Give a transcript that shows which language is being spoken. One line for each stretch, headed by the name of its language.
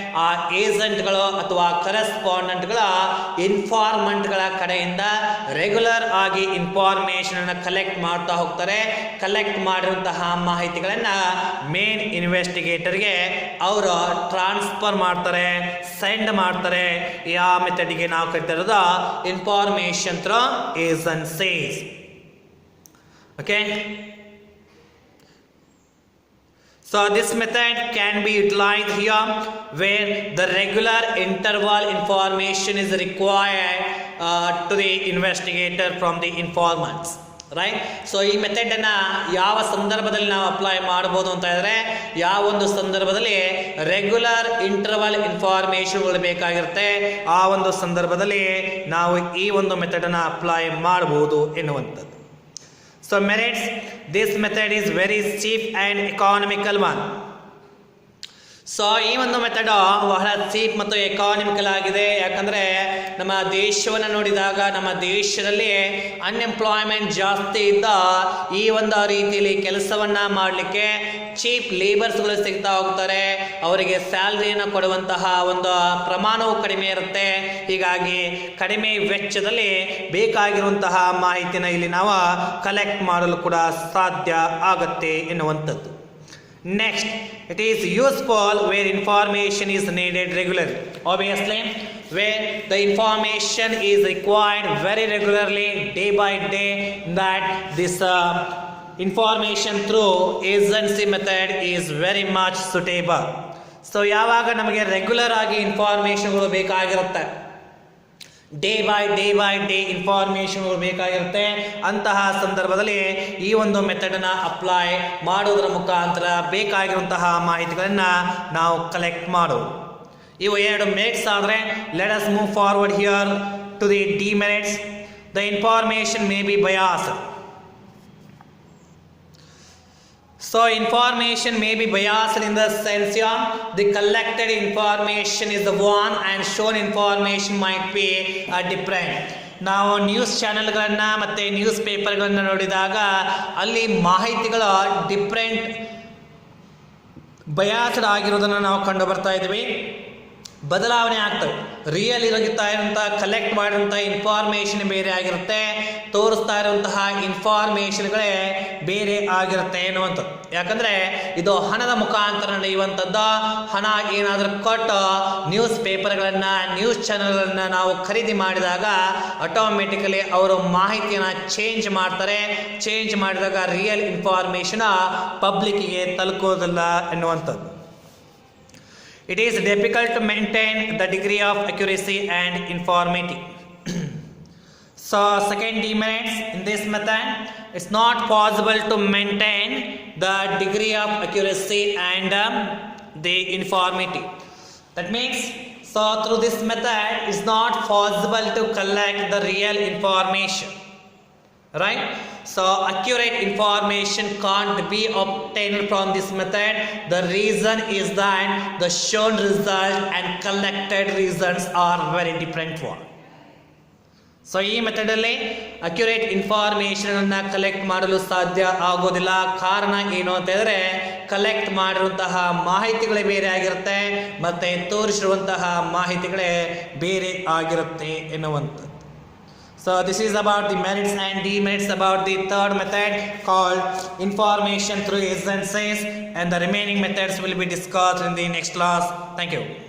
Kannada: ಆ ಏಜೆಂಟ್ಗಳು ಅಥವಾ ಕರೆಸ್ಪಾಂಡೆಂಟ್ಗಳ ಇನ್ಫಾರ್ಮೆಂಟ್ಗಳ ಕಡೆಯಿಂದ ರೆಗ್ಯುಲರ್ ಆಗಿ ಇನ್ಫಾರ್ಮೇಷನ್ ಅನ್ನು ಕಲೆಕ್ಟ್ ಮಾಡ್ತಾ ಹೋಗ್ತಾರೆ. ಕಲೆಕ್ಟ್ ಮಾಡಿರುವಂತಹ ಮಾಹಿತಿಗಳನ್ನು ಮೇನ್ ಇನ್ವೆಸ್ಟಿಗೇಟರ್ಗೆ ಅವರು ಟ್ರಾನ್ಸ್ಫರ್ ಮಾಡ್ತಾರೆ, ಸೆಂಡ್ ಮಾಡ್ತಾರೆ. ಯಾವ ಮೆಥಡ್ಗೆ ನಾವು ಕರಿತಾ ಇರೋದು information through agencies.
English: Okay, so this method can be utilized here where the regular interval information is required to the investigator from the informants, right?
Kannada: So ಈ ಮೆಥಡನ್ನು ಯಾವ ಸಂದರ್ಭದಲ್ಲಿ ನಾವು ಅಪ್ಲೈ ಮಾಡ್ಬೋದು ಅಂತ ಹೇಳಿದ್ರೆ, ಯಾವ ಒಂದು ಸಂದರ್ಭದಲ್ಲಿ ರೆಗ್ಯುಲರ್ ಇಂಟರ್ವಲ್ ಇನ್ಫಾರ್ಮೇಷನ್ಗಳು ಬೇಕಾಗಿರುತ್ತೆ, ಆ ಒಂದು ಸಂದರ್ಭದಲ್ಲಿ ನಾವು ಈ ಒಂದು ಮೆಥಡನ್ನು ಅಪ್ಲೈ ಮಾಡ್ಬೋದು ಎನ್ನುವಂಥದ್ದು.
English: So merits, this method is very cheap and economical one.
Kannada: So ಈ ಒಂದು ಮೆಥಡ್ ಬಹಳ ಚೀಪ್ ಮತ್ತು ಎಕಾನಮಿಕಲ್ ಆಗಿದೆ. ಯಾಕಂದರೆ ನಮ್ಮ ದೇಶವನ್ನು ನೋಡಿದಾಗ ನಮ್ಮ ದೇಶದಲ್ಲಿ ಅನ್ಎಂಪ್ಲಾಯ್ಮೆಂಟ್ ಜಾಸ್ತಿ ಇದ್ದ ಈ ಒಂದು ರೀತಿಯಲ್ಲಿ ಕೆಲಸವನ್ನು ಮಾಡಲಿಕ್ಕೆ ಚೀಪ್ ಲೇಬರ್ಸ್ಗಳು ಸಿಗ್ತಾ ಹೋಗ್ತಾರೆ. ಅವರಿಗೆ ಸ್ಯಾಲ್ರಿಯನ್ನು ಕೊಡುವಂತಹ ಒಂದು ಪ್ರಮಾಣವು ಕಡಿಮೆ ಇರುತ್ತೆ. ಹೀಗಾಗಿ ಕಡಿಮೆ ವೆಚ್ಚದಲ್ಲಿ ಬೇಕಾಗಿರುವಂತಹ ಮಾಹಿತಿನ ಇಲ್ಲಿ ನಾವು ಕಲೆಕ್ಟ್ ಮಾಡಲು ಕೂಡ ಸಾಧ್ಯ ಆಗುತ್ತೆ ಎನ್ನುವಂಥದ್ದು.
English: Next, it is useful where information is needed regularly. Obviously, where the information is required very regularly, day by day, that this information through agency method is very much suitable.
Kannada: So, ಯಾವಾಗ ನಮಗೆ regular ಆಗಿ ಇನ್ಫಾರ್ಮೇಷನ್ಗಳು ಬೇಕಾಗಿರುತ್ತೆ, day by day ಇನ್ಫಾರ್ಮೇಷನ್ಗಳು ಬೇಕಾಗಿರುತ್ತೆ, ಅಂತಹ ಸಂದರ್ಭದಲ್ಲಿ ಈ ಒಂದು ಮೆಥಡನ್ನು apply ಮಾಡೋದ್ರ ಮುಖಾಂತರ ಬೇಕಾಗಿರುವಂತಹ ಮಾಹಿತಿಗಳನ್ನು ನಾವು ಕಲೆಕ್ಟ್ ಮಾಡೋದು. ಇವು ಎರಡು ಮೆರಿಟ್ಸ್ ಆದರೆ
English: Let us move forward here to the demerits. The information may be biased. So information may be biased in the sense the collected information is the one and shown information might be different.
Kannada: ನಾವು news ಚಾನೆಲ್ಗಳನ್ನು ಮತ್ತು news ಪೇಪರ್ಗಳನ್ನು ನೋಡಿದಾಗ ಅಲ್ಲಿ ಮಾಹಿತಿಗಳು different biased ಆಗಿರೋದನ್ನು ನಾವು ಕಂಡು ಬರ್ತಾ ಇದ್ದೀವಿ. ಬದಲಾವಣೆ ಆಗ್ತವೆ. ರಿಯಲ್ ಇರುತ್ತಾ ಇರುವಂಥ ಕಲೆಕ್ಟ್ ಮಾಡಿರುವಂಥ ಇನ್ಫಾರ್ಮೇಷನ್ ಬೇರೆ ಆಗಿರುತ್ತೆ, ತೋರಿಸ್ತಾ ಇರುವಂತಹ ಇನ್ಫಾರ್ಮೇಷನ್ಗಳೇ ಬೇರೆ ಆಗಿರುತ್ತೆ ಎನ್ನುವಂಥದ್ದು. ಯಾಕಂದರೆ ಇದು ಹಣದ ಮುಖಾಂತರ ನಡೆಯುವಂಥದ್ದು. ಹಣ ಏನಾದರೂ ಕೊಟ್ಟು ನ್ಯೂಸ್ ಪೇಪರ್ಗಳನ್ನು, ನ್ಯೂಸ್ ಚಾನಲ್ಗಳನ್ನು ನಾವು ಖರೀದಿ ಮಾಡಿದಾಗ ಆಟೋಮೆಟಿಕಲಿ ಅವರು ಮಾಹಿತಿಯನ್ನು ಚೇಂಜ್ ಮಾಡ್ತಾರೆ. ಚೇಂಜ್ ಮಾಡಿದಾಗ ರಿಯಲ್ ಇನ್ಫಾರ್ಮೇಷನ್ ಪಬ್ಲಿಕ್ಕಿಗೆ ತಲುಪೋದಿಲ್ಲ ಎನ್ನುವಂಥದ್ದು.
English: It is difficult to maintain the degree of accuracy and informity. So second demerits in this method, it's not possible to maintain the degree of accuracy and the informity. That means, so through this method, it's not possible to collect the real information. right? So accurate information can't be obtained from this method. The reason is that the shown result and collected results are very different one.
Kannada: So ಈ ಮೆಥಡಲ್ಲಿ accurate ಇನ್ಫಾರ್ಮೇಷನನ್ನು collect ಮಾಡಲು ಸಾಧ್ಯ ಆಗೋದಿಲ್ಲ. ಕಾರಣ ಏನು ಅಂತ ಹೇಳಿದ್ರೆ collect ಮಾಡಿರುವಂತಹ ಮಾಹಿತಿಗಳೇ ಬೇರೆ ಆಗಿರುತ್ತೆ ಮತ್ತು ತೋರಿಸಿರುವಂತಹ ಮಾಹಿತಿಗಳೇ ಬೇರೆ ಆಗಿರುತ್ತೆ ಎನ್ನುವಂಥದ್ದು.
English: So this is about the merits and demerits about the third method called information through essences, and the remaining methods will be discussed in the next class. Thank you.